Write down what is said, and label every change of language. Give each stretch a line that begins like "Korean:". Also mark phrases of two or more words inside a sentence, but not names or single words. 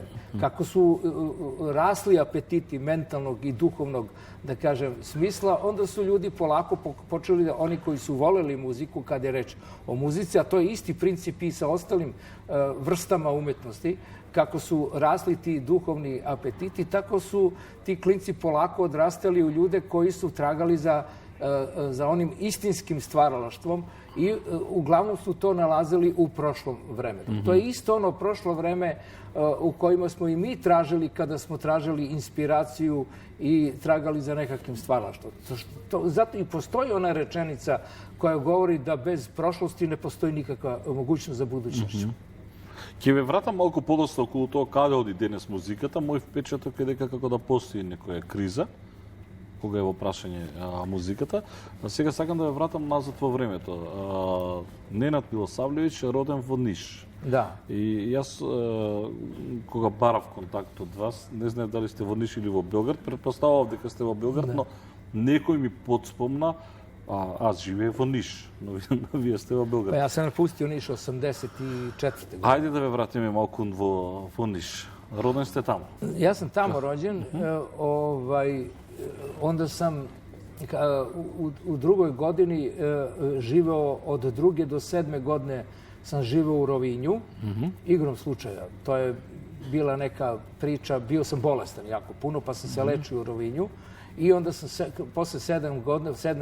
Serbian: Kako su rasli apetiti mentalnog i duhovnog, da kažem, smisla, onda su ljudi polako počeli da oni koji su voleli muziku, kad je reč o muzici, a to je isti princip i sa ostalim vrstama umetnosti, kako su rasli ti duhovni apetiti, tako su ti klinci polako odrastali u ljude koji su tragali za onim istinskim stvaralaštvom i uglavnom su to nalazili u prošlom vremenu. To je isto ono prošlo vreme u kojima smo i mi tražili kada smo tražili inspiraciju i tragali za nekakvim stvaralaštvom. Zato i postoji ona rečenica koja govori da bez prošlosti ne postoji nikakva mogućnost za budućnošću.
Macedonian: Ќе ве вратам малку подоста околу тоа каде оди денес музиката. Мој впечаток е дека како да постои некоја криза, кога е во прашање музиката. А сега сакам да ве вратам назад во времето. Ненад Милосавлевиќ е роден во Ниш. Да. И јас, кога барав контакт од вас, не знаев дали сте во Ниш или во Белград, претпоставав дека сте во Белград, но некој ми подспомна, аз живеев во Ниш, но вие сте во Белград.
Serbian: Јас сам напустио Ниш 84. година.
Macedonian: Ајде да ве вратиме малку во Ниш. Роден сте таму?
Serbian: Јас сам таму роđен. Onda sam u drugoj godini živeo od 2. do 7. godine sam živeo u Rovinju, igrom slučaja. To je bila neka priča, bio sam bolestan jako puno, pa sam se lečio u Rovinju i onda sam posle 7.